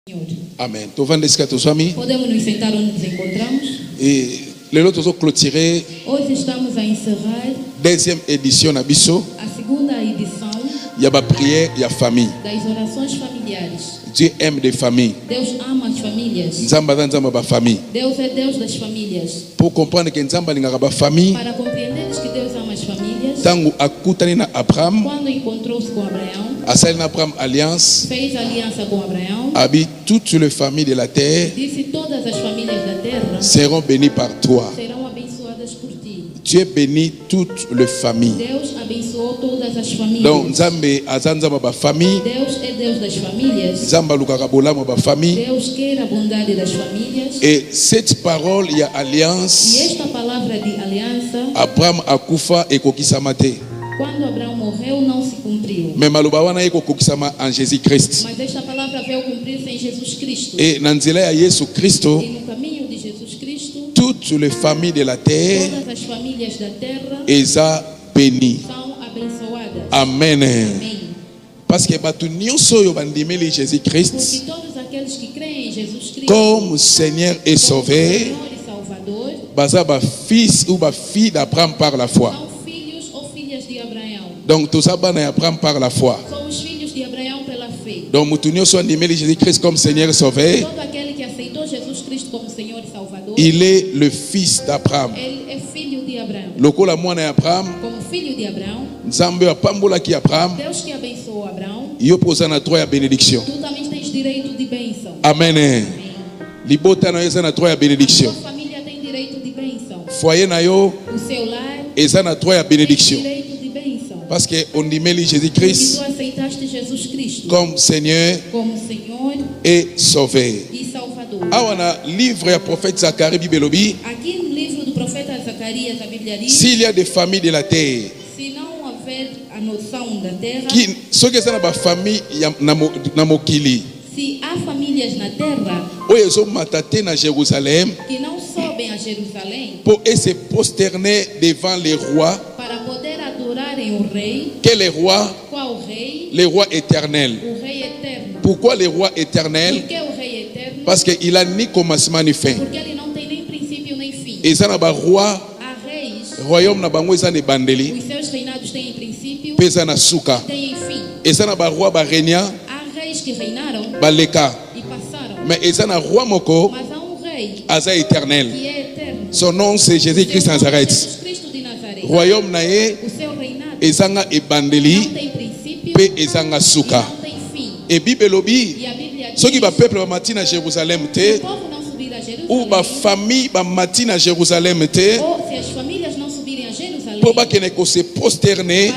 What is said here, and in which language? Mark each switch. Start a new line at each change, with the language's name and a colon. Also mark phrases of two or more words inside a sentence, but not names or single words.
Portuguese: Amen. Podemos nos sentar onde nos encontramos.
French: Et le lot nous clôturer.
Portuguese: Hoje estamos a encerrar.
French: Deuxième édition
Lingala: na biso.
Portuguese: A segunda edição.
French: Il y a ba prière, il y a famille.
Portuguese: Das orações familiares.
French: Dieu aime des familles.
Portuguese: Deus ama as famílias.
Lingala: Nzamba ba famille.
Portuguese: Deus é Deus das famílias.
French: Pour comprendre que
Lingala: Nzamba linga ba famille.
Portuguese: Para compreenderes que Deus ama as famílias.
Lingala: Tango akutani na Abraham.
Portuguese: Quando encontrou-se com Abraão.
Lingala: Asali na Abraham alliance.
Portuguese: Fez aliança com Abraão.
French: Habite toutes les familles de la terre.
Portuguese: Disse todas as famílias da terra.
French: Seront bénies par toi.
Portuguese: Serão abençoadas por ti.
French: Dieu bénit toutes les familles.
Portuguese: Deus abençoou todas as famílias.
Lingala: Donc Nzambe azanzama ba famille.
Portuguese: Deus é Deus das famílias.
Lingala: Nzamba lukaka bolamo ba famille.
Portuguese: Deus quer a bondade das famílias.
French: Et cette parole il y a alliance.
Portuguese: E esta palavra de aliança.
Lingala: Abraham akufa ekokisama te.
Portuguese: Quando Abraão morreu não se cumpriu.
Lingala: Mais maloba wana ekokisama en Jésus Christ.
Portuguese: Mas esta palavra veio cumprir-se em Jesus Cristo.
Lingala: Et na nzela ya Yesu Kristo.
Portuguese: E no caminho de Jesus Cristo.
French: Toutes les familles de la terre.
Portuguese: Todas as famílias da terra.
Lingala: Eza bénies. São abençoadas. Amen.
Portuguese: Amém.
French: Parce que
Lingala: batu nyonso yo bandimeli Jésus Christ.
Portuguese: Porque todos aqueles que creem em Jesus Cristo.
French: Comme Seigneur et Sauveur.
Portuguese: Senhor e Salvador.
Lingala: Baza ba
French: fils ou ba fille d'Abraham par la foi.
Portuguese: São filhos ou filhas de Abraão.
French: Donc tout ça bana Abraham par la foi.
Portuguese: Somos filhos de Abraão pela fé.
French: Donc
Lingala: mutu nyonso andimeli
French: Jésus Christ comme Seigneur et Sauveur.
Portuguese: Todo aquele que aceitou Jesus Cristo como Senhor e Salvador.
French: Il est le fils d'Abraham.
Portuguese: Ele é filho de Abraão.
Lingala: Lokola mwana Abraham.
Portuguese: Como filho de Abraão.
Lingala: Nzambe apambola ki Abraham.
Portuguese: Deus que abençoou Abraão.
Lingala: Yo posa na droit ya bénédiction.
Portuguese: Tu também tens direito de bênção.
Lingala: Amen.
Portuguese: Amém.
Lingala: Libota na yo eza na droit ya bénédiction.
Portuguese: Sua família tem direito de bênção.
Lingala: Foyer na yo
Portuguese: O seu lar
Lingala: eza na droit ya
Portuguese: tem
Lingala: bénédiction.
Portuguese: direito de bênção.
French: Parce que
Lingala: on dimeli Jésus
Portuguese: Porque
Lingala: Christ
Portuguese: tu aceitaste Jesus Cristo
French: comme Seigneur
Portuguese: como Senhor
French: et Sauveur.
Portuguese: e Salvador.
Lingala: Awa na livre ya prophète Zacharie bibelobi.
Portuguese: Aqui no livro do profeta Zacarias, a Bíblia diz:
French: S'il y a des familles de la terre
Portuguese: se não houver a noção da terra,
Lingala: qui soki eza na ba famille ya na mokili
Portuguese: se há famílias na terra
Lingala: oyo ezomata te na Jérusalem
Portuguese: que não sobem a Jerusalém
French: pour se prosterner devant les rois.
Portuguese: para poder adorarem o rei.
French: Quel est le roi?
Portuguese: Qual rei?
French: Le roi éternel.
Portuguese: O rei eterno.
French: Pourquoi le roi éternel?
Portuguese: Por que o rei eterno?
French: Parce qu'il a ni commencement ni fin.
Portuguese: Porque ele não tem nem princípio nem fim.
Lingala: Et ça na ba roi,
Portuguese: Há reis,
Lingala: royaume na bango eza ne bandeli,
Portuguese: os seus reinados têm princípio,
Lingala: pesa na suka.
Portuguese: têm fim.
Lingala: Et ça na ba roi ba régna,
Portuguese: Há reis que reinaram
Lingala: ba leka.
Portuguese: e passaram,
Lingala: Mais eza na roi moko,
Portuguese: mas há um rei
Lingala: aza éternel.
Portuguese: que é eterno.
French: Son nom c'est Jésus-Christ
Portuguese: Seu nome é Nazareth. Jesus Cristo de Nazaré.
Lingala: Royaume na ye
Portuguese: O seu reinado
Lingala: ezanga ebandeli
Portuguese: não tem princípio
Lingala: pe ezanga
Portuguese: e
Lingala: suka.
Portuguese: não tem fim.
Lingala: Et Bible lobi,
Portuguese: E a Bíblia diz:
Lingala: soki ba peuple ba mati na Jérusalem
Portuguese: se o
Lingala: te,
Portuguese: povo não subir a
Lingala: ou ba
Portuguese: Jerusalém,
Lingala: famille ba mati na Jérusalem te,
Portuguese: ou se as famílias não subirem a Jerusalém,
Lingala: pour ba kene ko
French: se prosterner